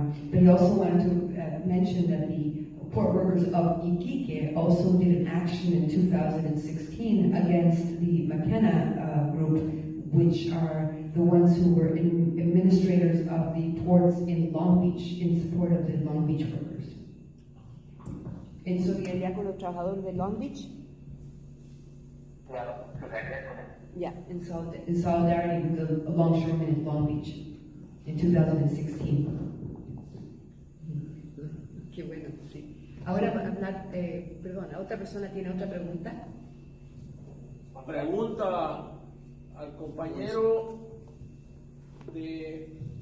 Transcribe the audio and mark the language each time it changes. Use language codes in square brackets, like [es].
[en] But he also wanted to mention that the port workers of Iquique also did an action in 2016 against the McKenna group, which are the ones who were administrators of the ports in Long Beach in support of the Long Beach workers. [es] ¿En solidaridad con los trabajadores de Long Beach? Claro, solidaridad con él. [en] Yeah. In solidarity with the longshoremen in Long Beach in 2016. [es] Qué bueno, sí. Ahora va a hablar, perdón, ¿la otra persona tiene otra pregunta? Pregunta al compañero de...